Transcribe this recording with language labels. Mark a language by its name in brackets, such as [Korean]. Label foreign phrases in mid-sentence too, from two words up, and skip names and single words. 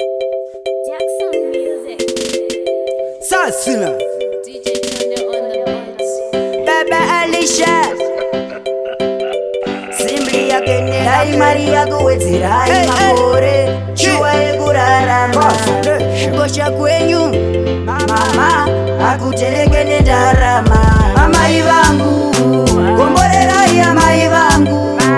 [English] Jackson Music. Sasina. D J Tunde on the beat. [Shona] Baba Alicia. Simbi yake ni Dai Maria kuwedzera Hey, hey. makore. Hey. Shuwa yekurarama. Hey. Kukosha kwenyu. Mama, akutereke nendarama. Amai vangu. Gomborerai amai vangu.